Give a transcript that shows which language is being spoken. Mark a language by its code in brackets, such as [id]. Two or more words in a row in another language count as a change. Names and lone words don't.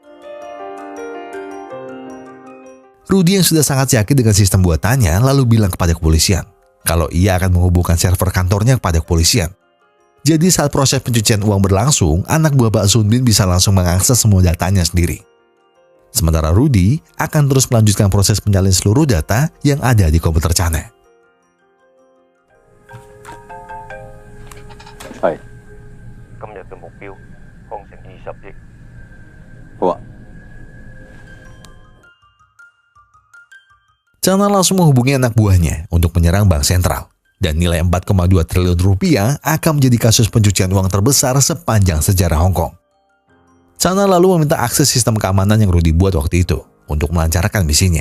[id] Rudy yang sudah sangat yakin dengan sistem buatannya lalu bilang kepada kepolisian kalau ia akan menghubungkan server kantornya kepada kepolisian. Jadi saat proses pencucian uang berlangsung, anak buah Pak Sun Bin bisa langsung mengakses semua datanya sendiri. Sementara Rudy akan terus melanjutkan proses penyalin seluruh data yang ada di komputer Chana. [yue] 係今日嘅目標康城20億。好啊。 [id] Chana langsung menghubungi anak buahnya untuk menyerang bank sentral. Dan nilai 4,2 triliun rupiah akan menjadi kasus pencucian uang terbesar sepanjang sejarah Hong Kong. Chana lalu meminta akses sistem keamanan yang Rudy buat waktu itu untuk melancarkan misinya.